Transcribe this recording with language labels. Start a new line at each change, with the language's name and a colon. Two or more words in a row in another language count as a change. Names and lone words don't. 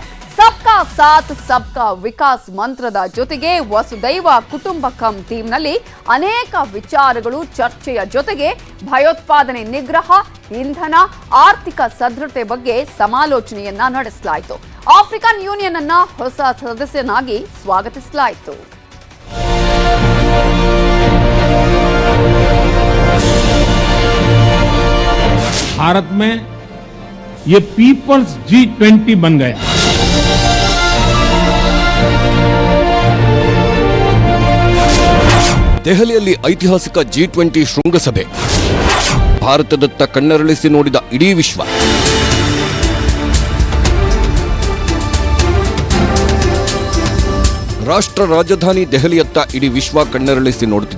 Hindi: सबका साथ सबका विकास
Kannada: ಮಂತ್ರದ ಜೊತೆಗೆ
Sanskrit: वसुधैव कुटुम्बकम्
Kannada: ಥೀಮ್ನಲ್ಲಿ ಅನೇಕ ವಿಚಾರಗಳು ಚರ್ಚೆಯ ಜೊತೆಗೆ ಭಯೋತ್ಪಾದನೆ ನಿಗ್ರಹ, ಇಂಧನ, ಆರ್ಥಿಕ ಸದೃಢತೆ ಬಗ್ಗೆ ಸಮಾಲೋಚನೆಯನ್ನ ನಡೆಸಲಾಯಿತು. ಆಫ್ರಿಕನ್ ಯೂನಿಯನ್ ಅನ್ನ ಹೊಸ ಸದಸ್ಯನಾಗಿ ಸ್ವಾಗತಿಸಲಾಯಿತು.
Hindi: भारत में ये पीपल्स G20 बन गया।
Kannada: ದೆಹಲಿಯಲ್ಲಿ ಐತಿಹಾಸಿಕ G20 ಶೃಂಗಸಭೆ. ಭಾರತದತ್ತ ಕಣ್ಣರಳಿಸಿ ನೋಡಿದ ಇಡೀ ವಿಶ್ವ. ರಾಷ್ಟ್ರ ರಾಜಧಾನಿ ದೆಹಲಿಯತ್ತ ಇಡೀ ವಿಶ್ವ ಕಣ್ಣರಳಿಸಿ ನೋಡುತ್ತಿದೆ.